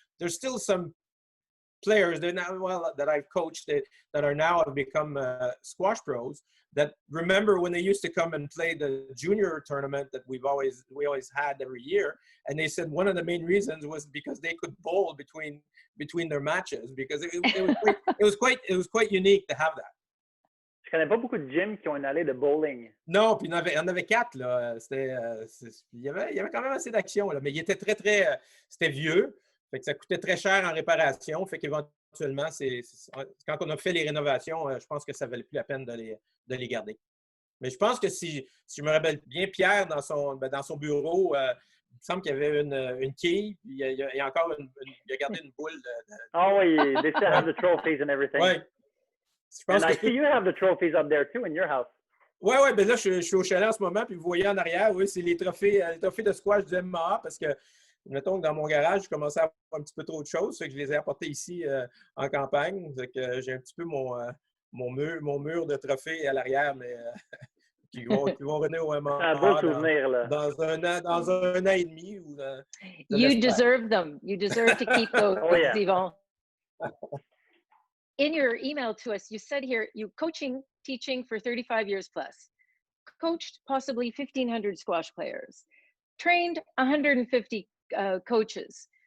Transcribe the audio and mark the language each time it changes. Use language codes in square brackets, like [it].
[en] There's still some players that I've coached that are now have become squash pros that remember when they used to come and play the junior tournament that we always had every year, and they said one of the main reasons was because they could bowl between their matches, because it was quite unique to have that. [fr] Je connais pas beaucoup de gyms qui ont une allée de bowling. Non, puis il y en avait 4 là. Il y avait quand même assez d'action là, mais il était c'était vieux. Fait que ça coûtait très cher en réparation. Fait qu'éventuellement, quand on a fait les rénovations, je pense que ça valait plus la peine de les garder. Mais je pense que si je me rappelle bien, Pierre, dans son bureau, il me semble qu'il y avait une quille, puis il y a encore il a gardé une boule. Oh oui, [en] they still have the trophies and everything. [fr] Ouais. [en] And I see you have the trophies up there too in your house. [fr] Oui, ben là, je suis au chalet en ce moment, puis vous voyez en arrière, oui, c'est les trophées de squash du MAA, parce que, mettons que dans mon garage, je commençais à avoir un petit peu trop de choses, fait que je les ai apportés ici en campagne. Fait que j'ai un petit peu mon mur de trophées à l'arrière, mais qui vont revenir au MAA. C'est un beau souvenir, là. Dans un an et demi. [en] You deserve them. You deserve to keep those, Yvon. In your email to us, you said here, you teaching for 35 years plus, coached possibly 1,500 squash players, trained 150 coaches.